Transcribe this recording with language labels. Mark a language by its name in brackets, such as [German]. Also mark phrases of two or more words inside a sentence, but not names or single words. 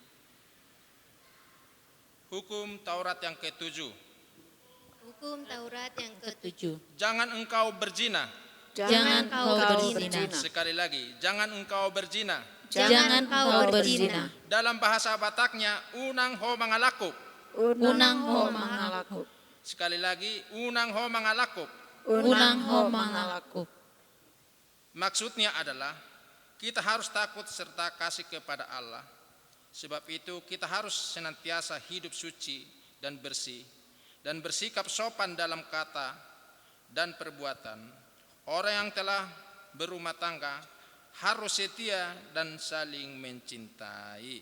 [Indonesian] Hukum Taurat yang ke-7. Hukum Taurat yang ke-7. Jangan engkau berzina. Jangan kau berzina. Sekali lagi, jangan engkau berzina. Jangan kau berzina. Dalam bahasa Bataknya, [Batak Toba] unang ho mangalakop. Unang ho mangalakop. [Indonesian] Sekali lagi, [Batak Toba] unang ho mangalakop. Unang ho mangalakop. [Indonesian] Maksudnya adalah kita harus takut serta kasih kepada Allah. Sebab itu kita harus senantiasa hidup suci dan bersih dan bersikap sopan dalam kata dan perbuatan. Orang yang telah berumah tangga harus setia dan saling mencintai.